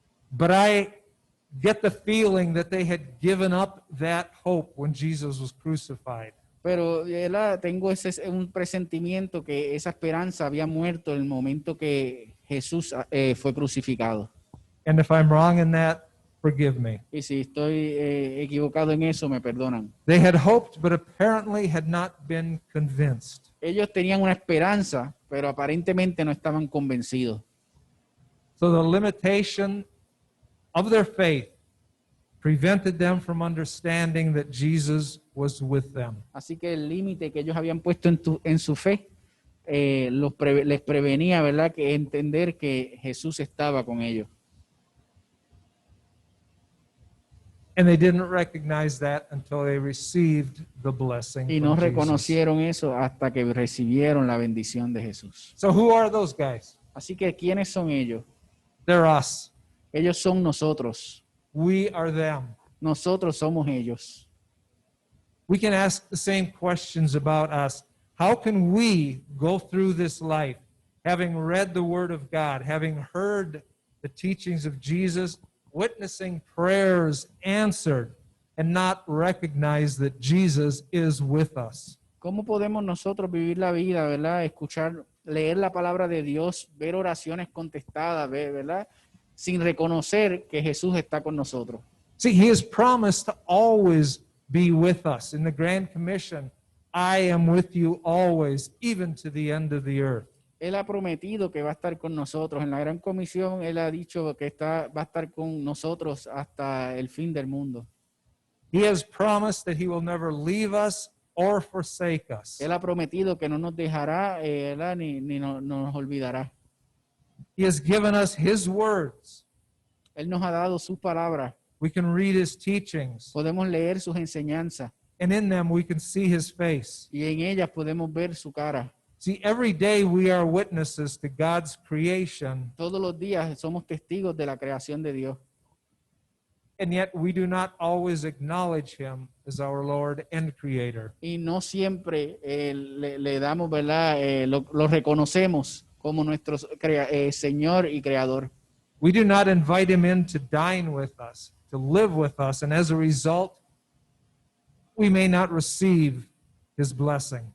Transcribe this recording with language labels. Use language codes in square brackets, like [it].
[en] But I get the feeling that they had given up that hope when Jesus was crucified. [es] Pero tengo un presentimiento que esa esperanza había muerto en el momento que Jesús fue crucificado. [en] And if I'm wrong in that, forgive me. [es] Y si estoy equivocado en eso, me perdonan. [en] They had hoped, but apparently had not been convinced. [es] Ellos tenían una esperanza, pero aparentemente no estaban convencidos. [en] So the limitation of their faith prevented them from understanding that Jesus was with them. [es] Así que el límite que ellos habían puesto en su fe les prevenía, ¿verdad?, que entender que Jesús estaba con ellos. [en] And they didn't recognize that until they received the blessing [es] Y no [en] from Jesus. [es] reconocieron eso hasta que recibieron la bendición de Jesús. [en] So who are those guys? [es] Así que, ¿quiénes son ellos? [en] They're us. [es] Ellos son nosotros. [en] We are them. [es] Nosotros somos ellos. [en] We can ask the same questions about us. How can we go through this life having read the Word of God, having heard the teachings of Jesus, witnessing prayers answered, and not recognize that Jesus is with us? [es] ¿Cómo podemos nosotros vivir la vida, verdad? Escuchar, leer la palabra de Dios, ver oraciones contestadas, ¿verdad? Sin reconocer que Jesús está con nosotros. [en] See, He has promised to always be with us. In the Grand Commission, I am with you always, even to the end of the earth. [es] Él ha prometido que va a estar con nosotros. En la Gran Comisión, Él ha dicho que va a estar con nosotros hasta el fin del mundo. [en] He has promised that He will never leave us or forsake us. [es] Él ha prometido que no nos dejará, ¿verdad? Ni nos olvidará. [en] He has given us His words. [es] Él nos ha dado sus palabras. [en] We can read His teachings, [es] Podemos leer sus enseñanzas [en] and in them we can see His face. [es] y en ellas podemos ver su cara. [en] See, every day we are witnesses to God's creation, [es] Todos los días somos testigos de la creación de Dios. [en] and yet we do not always acknowledge Him as our Lord and Creator. [es] Y no siempre le damos, ¿verdad? Lo reconocemos como nuestro Señor y Creador. [en] We do not invite Him in to dine with us, to live with us, and as a result, we may not receive His blessing.